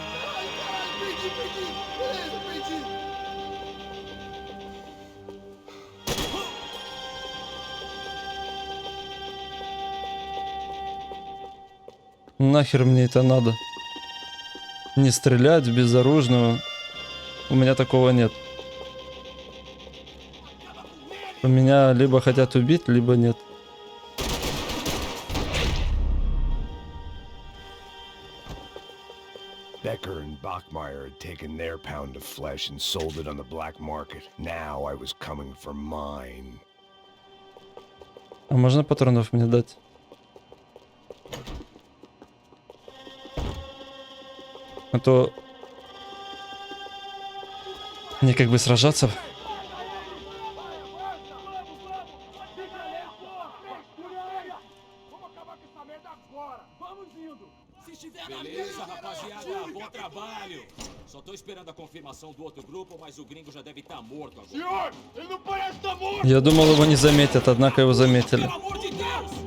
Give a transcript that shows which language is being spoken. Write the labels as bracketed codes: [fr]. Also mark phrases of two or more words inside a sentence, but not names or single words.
[ru] Нахер мне это надо? Не стрелять в безоружного. У меня такого нет. У меня либо хотят убить, либо нет. [en] Becker and Bachmeyer had taken their pound of flesh and sold it on the black market. Now I was coming for mine. [ru] А можно патронов мне дать? А то мне как бы сражаться. [pt] Beleza, rapaziada, bom trabalho. Só tô esperando a confirmação do outro grupo, mas o gringo já deve estar morto agora. Senhor, ele não parece estar morto! [ru] Я думал, его не заметят, однако его заметили. [pt] Pelo amor de Deus!